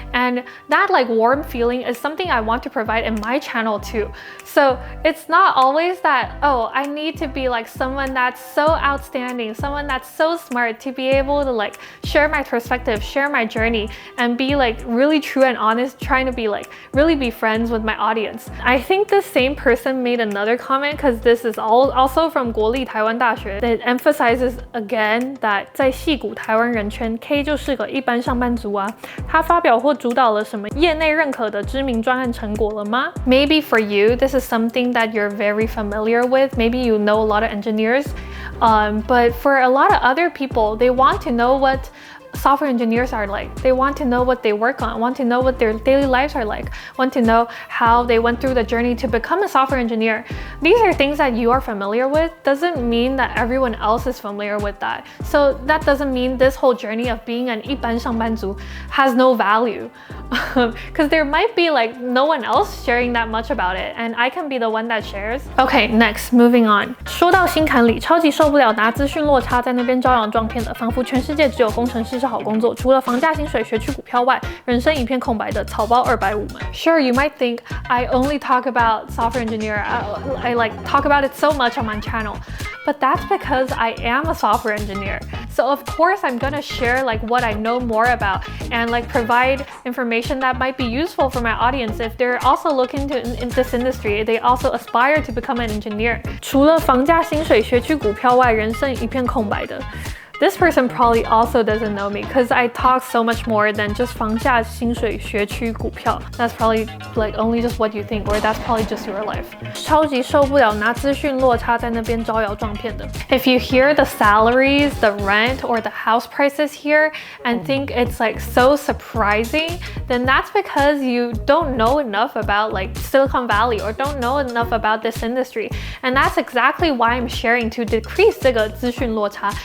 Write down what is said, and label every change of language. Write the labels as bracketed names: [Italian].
[English] And that like warm feeling is something I want to provide in my channel too. So it's not always that, oh, I need to be like someone that's so outstanding, someone that's so smart to be able to like share my perspective, share my journey, and be like really true and honest, trying to be like really be friends with my audience. I think the same person made another comment, because this is also from 国立台湾大学 that emphasizes again that [Chinese] 在矽谷台湾人圈 K 就是个一般上班族啊，他发表或主导了什么业内认可的知名专案成果了吗？ [English] Maybe for you this is something that you're very familiar with. Maybe you know a lot of engineers, but for a lot of other people, they want to know what software engineers are like. They want to know what they work on, want to know what their daily lives are like, want to know how they went through the journey to become a software engineer. These are things that you are familiar with. Doesn't mean that everyone else is familiar with that. So that doesn't mean this whole journey of being an [Chinese] 一般上班族 [English] has no value. Because there might be like no one else sharing that much about it, and I can be the one that shares. Okay, next, moving on. [Chinese] 说到心坎里，超级受不了拿资讯落差在那边招摇撞骗的，仿佛全世界只有工程师是好工作，除了房价、薪水、学区股票外，人生一片空白的草包250们。 [English] Sure, you might think I only talk about software engineer. I like talk about it so much on my channel. But that's because I am a software engineer. So of course I'm gonna share like what I know more about and like provide information that might be useful for my audience if they're also looking to in this industry. They also aspire to become an engineer. [Chinese] 除了房价、薪水、学区股票外，人生一片空白的。 [English] This person probably also doesn't know me because I talk so much more than just [Chinese] 房价、薪水、学区、股票。 [English] That's probably like only just what you think, or that's probably just your life. [Chinese] 超级受不了拿资讯落差在那边招摇撞骗的。 [English] If you hear the salaries, the rent, or the house prices here and think it's like so surprising, then that's because you don't know enough about like Silicon Valley or don't know enough about this industry. And that's exactly why I'm sharing to decrease [Chinese] 这个资讯落差.